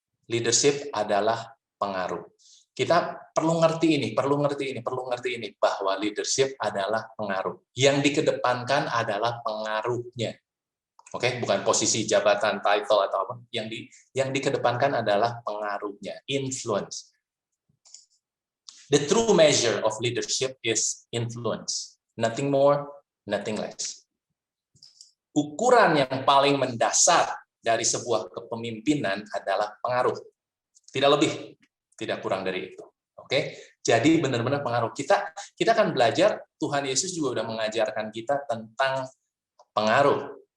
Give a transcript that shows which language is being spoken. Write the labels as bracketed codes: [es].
[id] Leadership adalah pengaruh. Kita perlu ngerti ini, bahwa leadership adalah pengaruh. Yang dikedepankan adalah pengaruhnya. Oke, bukan posisi jabatan, title atau apa. Yang dikedepankan adalah pengaruhnya, influence. [en] The true measure of leadership is influence. Nothing more, nothing less. [id] Ukuran yang paling mendasar dari sebuah kepemimpinan adalah pengaruh. Tidak lebih, tidak kurang dari itu. Oke? Jadi benar-benar pengaruh. Kita akan belajar, Tuhan Yesus juga sudah mengajarkan kita tentang pengaruh.